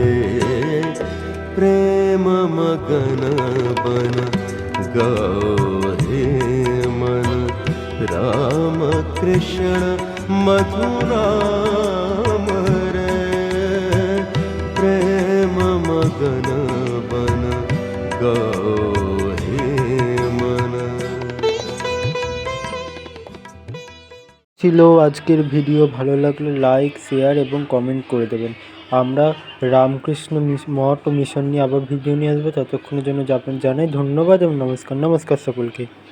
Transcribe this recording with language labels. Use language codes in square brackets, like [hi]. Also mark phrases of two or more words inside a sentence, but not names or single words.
[hi] प्रेम मगन बन गाओ हे मन, राम कृष्ण मथुरा रे। प्रेम मगन बन गाओ हे मन। [bn] ছিল আজকের ভিডিও। ভালো লাগলে লাইক, শেয়ার এবং কমেন্ট করে দেবেন। আমরা রামকৃষ্ণ মঠ ও মিশন নিয়ে আবার ভিডিও নিয়ে আসবো। ততক্ষণের জন্য জানাই ধন্যবাদ এবং নমস্কার সকলকে।